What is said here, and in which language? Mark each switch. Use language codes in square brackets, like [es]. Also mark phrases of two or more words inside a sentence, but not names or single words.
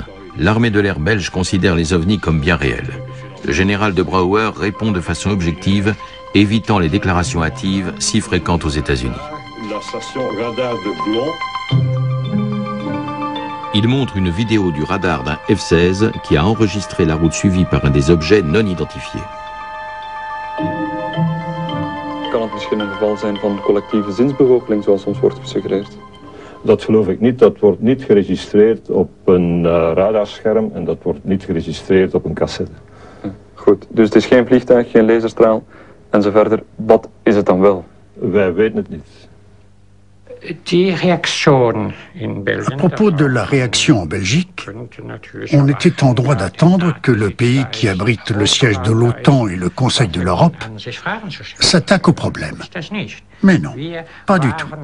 [fr] L'armée de l'air belge considère les ovnis comme bien réels. Le général de Brouwer répond de façon objective, évitant les déclarations hâtives si fréquentes aux États-Unis. La station radar de Blon. Il montre une vidéo du radar d'un F-16 qui a enregistré la route suivie par un des objets non identifiés. [nl] Kan het misschien een geval zijn van collectieve zinsbegoocheling, zoals ons wordt gesuggereerd? Dat geloof ik niet. Dat wordt niet geregistreerd op een radarscherm en dat wordt niet geregistreerd op een cassette. Goed, dus het is geen vliegtuig, geen laserstraal en zo verder. Wat is het dan wel? Wij weten het niet. [fr] À propos de la réaction en Belgique, on était en droit d'attendre que le pays qui abrite le siège de l'OTAN et le Conseil de l'Europe s'attaque au problème. Mais non, pas du tout.